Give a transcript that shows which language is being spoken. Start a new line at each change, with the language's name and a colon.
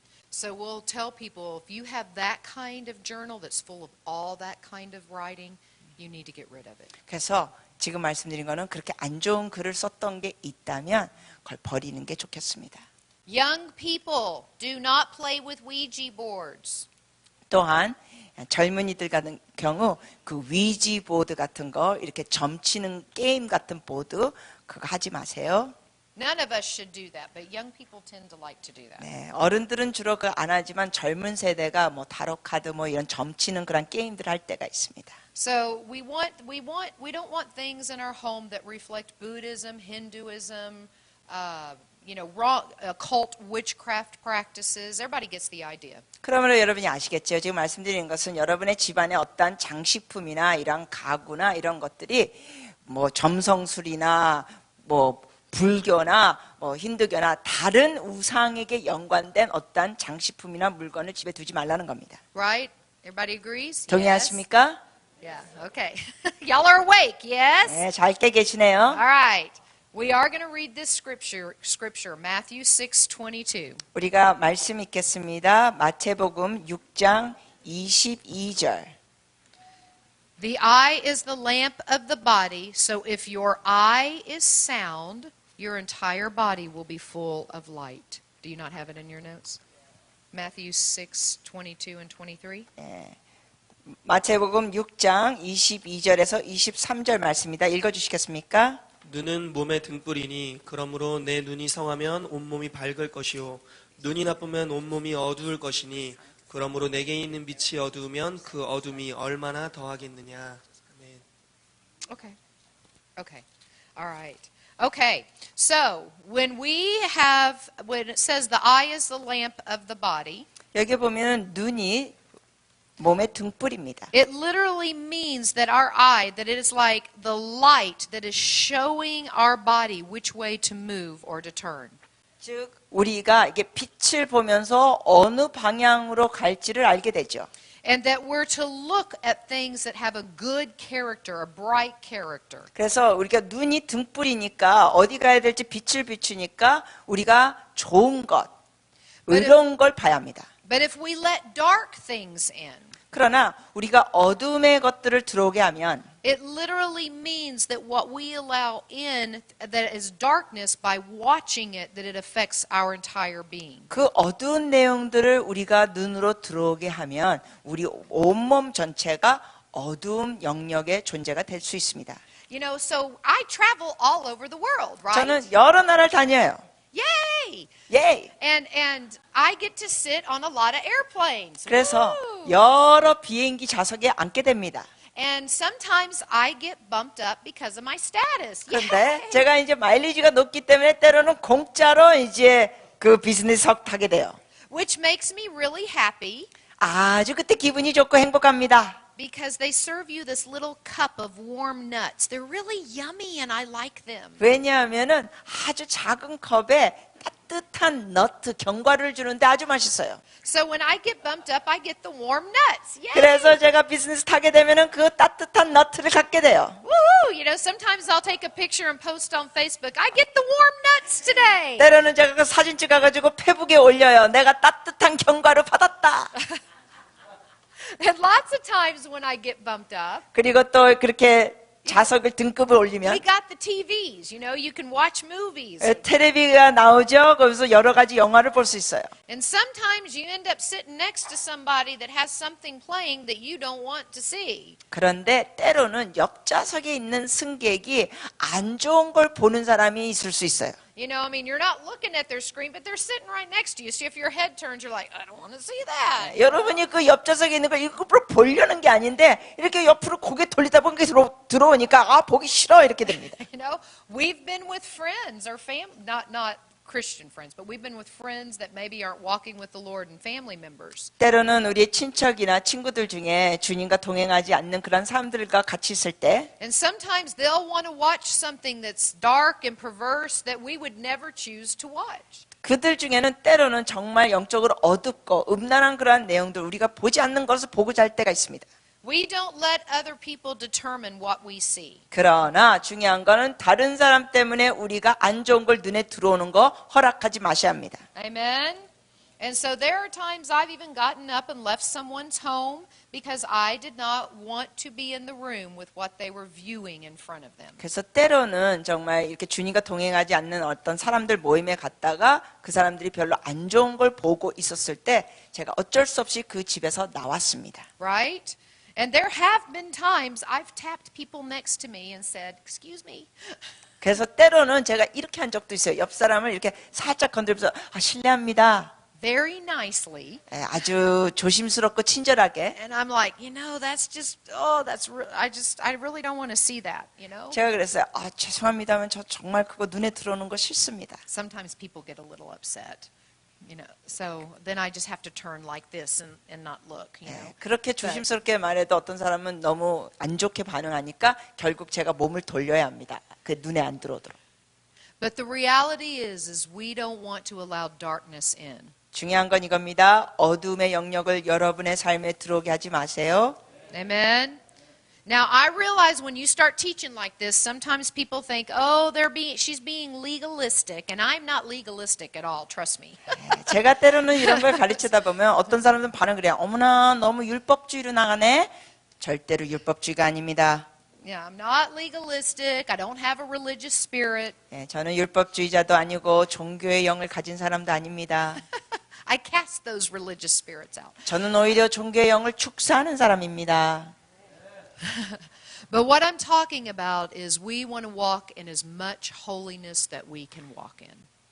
English: So we'll tell people, if you have that kind of journal that's full of all that kind of writing, you need to get rid of it.
Korean: 그래서 지금 말씀드린 거는 그렇게 안 좋은 글을 썼던 게 있다면 그걸 버리는 게 좋겠습니다.
English: Young people, do not play with Ouija boards.
Korean: 또한 젊은이들 같은 경우 그 위지 보드 같은 거 이렇게 점치는 게임 같은 보드 그거 하지 마세요.
English: None of us should do that, but young people tend to like to do that.
Korean: 네, 어른들은 주로 그 안 하지만 젊은 세대가 뭐 타로 카드 뭐 이런 점치는 그런 게임들 할 때가 있습니다.
English: So we don't want things in our home that reflect Buddhism, Hinduism, wrong occult witchcraft practices. Everybody gets the idea.
Korean: 그러므로 여러분이 아시겠죠? 지금 말씀드리는 것은 여러분의 집안에 어떠한 장식품이나 이런 가구나 이런 것들이 뭐 점성술이나 뭐 불교나 뭐 힌두교나 다른 우상에게 연관된 어떠한 장식품이나 물건을 집에 두지 말라는 겁니다.
English: Right? Everybody agrees?
Korean: 동의하십니까?
English: Yes? Yeah. Okay. Y'all are awake. Yes?
Korean: 네, 잘 깨 계시네요.
English: All right. We are going to read this scripture, Matthew 6:22.
Korean: 우리가 말씀 읽겠습니다. 마태복음 6장 22절.
English: The eye is the lamp of the body, so if your eye is sound, your entire body will be full of light. Do you not have it in your notes? Matthew 6:22 and 23.
Korean: 네. 마태복음 6장 22절에서 23절 말씀입니다. 읽어주시겠습니까? 눈은 몸의 등불이니 그러므로 내 눈이 성하면 온몸이 밝을 것이요 눈이 나쁘면 온몸이 어두울 것이니 그러므로 내게 있는 빛이 어두우면 그 어둠이 얼마나 더하겠느냐. 아멘.
English: Okay. Okay. All right. Okay. So, when it says the eye is the lamp of the body,
Korean: 여기 보면 눈이 몸의 등불입니다.
English: it literally means that our eye, that it is like the light that is showing our body which way to move or to turn.
Korean: 즉 우리가 이게 빛을 보면서 어느 방향으로 갈지를 알게 되죠.
English: And that we're to look at things that have a good character, a bright character.
Korean: 그래서 우리가 눈이 등불이니까 어디 가야 될지 빛을 비추니까 우리가 좋은 것, 의로운 걸 봐야 합니다.
English: But if we let dark things in,
Korean: 그러나 우리가 어둠의 것들을 들어오게 하면
English: it literally means that what we allow in that is darkness by watching it, that it affects our entire being.
Korean: 그 어두운 내용들을 우리가 눈으로 들어오게 하면 우리 온몸 전체가 어두움 영역의 존재가 될 수 있습니다.
English: So I travel all over the world, right?
Korean: 저는 여러 나라를 다녀요.
English: Yay!
Korean: 예.
English: And I get to sit on a lot of airplanes.
Korean: 그래서 Woo! 여러 비행기 좌석에 앉게 됩니다.
English: And sometimes I get bumped up because of my status.
Korean: 그런데
English: Yay!
Korean: 제가 이제 마일리지가 높기 때문에 때로는 공짜로 이제 그 비즈니스석 타게 돼요.
English: Which makes me really happy
Korean: 아주 그때 기분이 좋고 행복합니다.
English: because they serve you this little cup of warm nuts. They're really yummy and I like them.
Korean: 왜냐하면은 아주 작은 컵에 따뜻한 너트 견과류를 주는데 아주 맛있어요.
English: So when I get bumped up, I get the warm nuts. Yay!
Korean: 그래서 제가 비즈니스 타게 되면은 그 따뜻한 너트를 갖게 돼요. Woo!
English: Sometimes I'll take a picture and post on Facebook. I get the warm nuts today.
Korean: 때로는 제가 그 사진 찍어가지고 페북에 올려요. 내가 따뜻한 견과류 받았다.
English: And lots of times when I get bumped up,
Korean: 그리고 또 그렇게 좌석을 등급을
English: we
Korean: 올리면
English: got the TVs. You can watch movies.
Korean: 텔레비가 나오죠. 거기서 여러 가지 영화를 볼 수 있어요.
English: And sometimes you end up sitting next to somebody that has something playing that you don't want to see.
Korean: 그런데 때로는 옆좌석에 있는 승객이 안 좋은 걸 보는 사람이 있을 수 있어요.
English: You're not looking at their screen, but they're sitting right next to you. So if your head turns, you're like, I don't want to see that.
Korean: 여러분이 그 옆좌석에 있는 걸 일부러 보려는 게 아닌데 이렇게 옆으로 고개 돌리다 보니까 들어오니까 보기 싫어 이렇게 됩니다.
English: We've been with friends or not Christian friends, but we've been with friends that maybe aren't walking with the Lord and family members.
Korean: 때로는 우리의 친척이나 친구들 중에 주님과 동행하지 않는 그런 사람들과 같이 있을 때
English: And sometimes they'll want to watch something that's dark and perverse that we would never choose to watch.
Korean: 그들 중에는 때로는 정말 영적으로 어둡고 음란한 그러한 내용들 우리가 보지 않는 것을 보고 잘 때가 있습니다.
English: We don't let other people determine what we see.
Korean: 그러나 중요한 거는 다른 사람 때문에 우리가 안 좋은 걸 눈에 들어오는 거 허락하지 마셔야 합니다.
English: Amen? And so there are times I've even gotten up and left someone's home because I did not want to be in the room with what they were viewing in front of them.
Korean: 그래서 때로는 정말 이렇게 주님과 동행하지 않는 어떤 사람들 모임에 갔다가 그 사람들이 별로 안 좋은 걸 보고 있었을 때 제가 어쩔 수 없이 그 집에서 나왔습니다.
English: Right? And there have been times I've tapped people next to me and said, "Excuse me."
Korean: 그래서 때로는 제가 이렇게 한 적도 있어요. 옆 사람을 이렇게 살짝 건드리면서 실례합니다.
English: very nicely.
Korean: 아주 조심스럽고 친절하게.
English: And I'm like, that's just, I really don't want to see that,
Korean: 제가 그랬어요. 죄송합니다만 저 정말 그거 눈에 들어오는 거 싫습니다.
English: Sometimes people get a little upset, so then I just have to turn like this and not look,
Korean: 그렇게 조심스럽게 말해도 어떤 사람은 너무 안 좋게 반응하니까 결국 제가 몸을 돌려야 합니다. 그 눈에 안 들어오도록.
English: But the reality is we don't want to allow darkness in.
Korean: 중요한 건 이겁니다. 어둠의 영역을 여러분의 삶에 들어오게 하지 마세요.
English: Amen. Now I realize when you start teaching like this, sometimes people think, she's being legalistic, and I'm not legalistic at all. Trust me.
Korean: 제가 때로는 이런 걸 가르치다 보면 어떤 사람들은 반응을 해요. 어머나 너무 율법주의로 나가네. 절대로 율법주의가 아닙니다.
English: Yeah, I'm not legalistic. I don't have a religious spirit.
Korean: 저는 율법주의자도 아니고 종교의 영을 가진 사람도 아닙니다.
English: I cast those religious spirits out.
Korean: 저는 오히려 종교의 영을 축사하는 사람입니다.
English: But what I'm talking about is we want to walk in as much holiness that we can walk in.